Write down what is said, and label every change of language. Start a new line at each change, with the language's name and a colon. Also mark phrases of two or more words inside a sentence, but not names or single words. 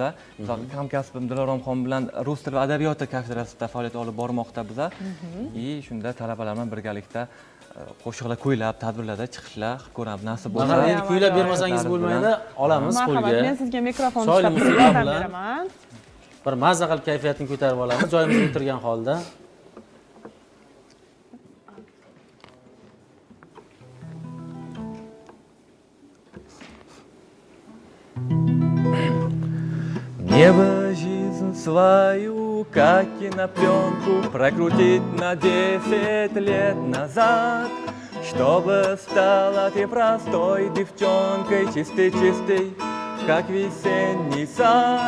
Uzbek: Hamkasbim Diloromxon bilan rus tili va adabiyoti kafedrasida faoliyat olib bormoqda biz. Shunda talabalar bilan birgalikda qo'shiqlar kuylab, tadbirlarda chiqishlar qilib ko'ramiz. Nasib bo'lsa, endi kuylab bermasangiz bo'lmaydi, olamiz qo'lga. Marhamat, men sizga mikrofon Chiroyli ushlab musiqa yordam bilan beraman. bir mazza qilib kayfiyatni ko'tarib olamiz, joyimizga o'tirgan holda.
Russian: Небо жизнь свою, как кинопленку, прокрутить на 10 лет назад, чтобы стала ты простой девчонкой, чистой-чистой, как весенний сад.